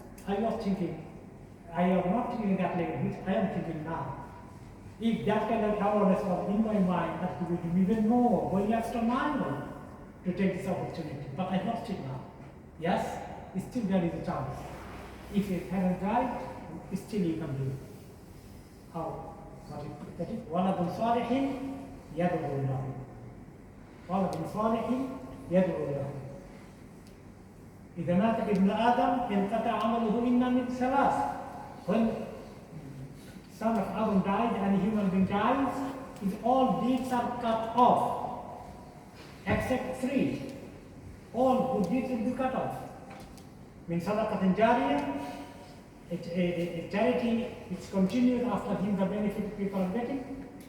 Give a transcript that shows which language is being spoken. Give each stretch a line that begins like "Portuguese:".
English: I was thinking, I am not thinking that level, which I am thinking now. If that kind of awareness was in my mind, that could be even more, going extra mile to take this opportunity. But I lost it now. Yes, still there is a chance. If a parent died, still you can do it. How? That is,
Arabic: وَلَدٌ صَالِحٍ يَدْعُو لَهُ. وَلَدٌ صَالِحٍ يَدْعُو لَهُ. إذا مات ابن آدم انقطع عمله إلا من ثلاث.
English: When son of Adam died and a human being dies, his all deeds are cut off, except three. All good deeds will be cut off.
Arabic: Min sadaqatin jariyah,
English: a charity which continues after him, the benefit people are getting.